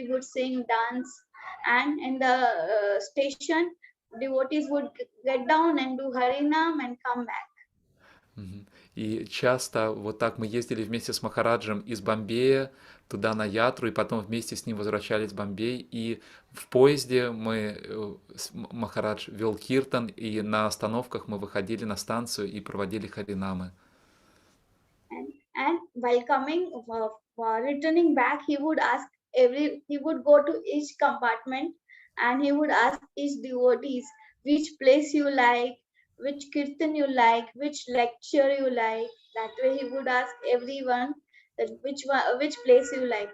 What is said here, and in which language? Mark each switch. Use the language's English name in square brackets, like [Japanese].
[English] We would sing, dance, and in the station devotees would get down and do Harinam and come back. [Russian] И часто вот так мы ездили вместе с Махараджем из Бомбея туда на ятру, и потом вместе с ним возвращались в Бомбей. И в поезде Махарадж вел киртан, и на остановках мы выходили на станцию и проводили харинамы. [English] And while returning back, he would go to each compartment and he would ask each devotees which place you like, which kirtan you like, which lecture you like. That way he would ask everyone that which place you like.